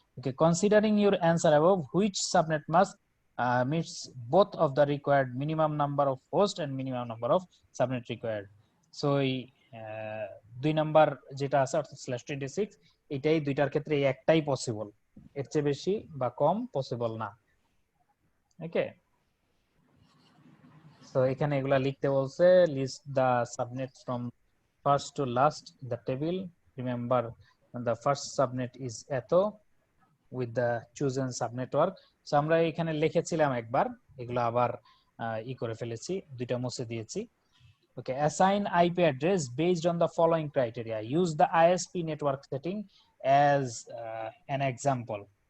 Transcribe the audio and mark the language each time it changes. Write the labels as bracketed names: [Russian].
[English] Okay, considering your answer above, which subnet must meets both of the required minimum number of host and minimum number of subnet required? [Bangla] So এই 2 number যেটা আছে অর্থাৎ /26 এটাই দুইটার ক্ষেত্রে এই একটাই পসিবল, এর চেয়ে বেশি বা কম পসিবল না। ওকে, সো এখানে এগুলা লিখতে বলছে, [English] List the subnet from first to last the table, remember the first subnet is at with the chosen subnetwork. [Bangla] সো আমরা এখানে লিখেছিলাম একবার, এগুলো আবার করে ফেলেছি, দুইটা মুছে দিয়েছি। [English] Okay, assign IP address based on the following criteria. Use the ISP network setting as an example.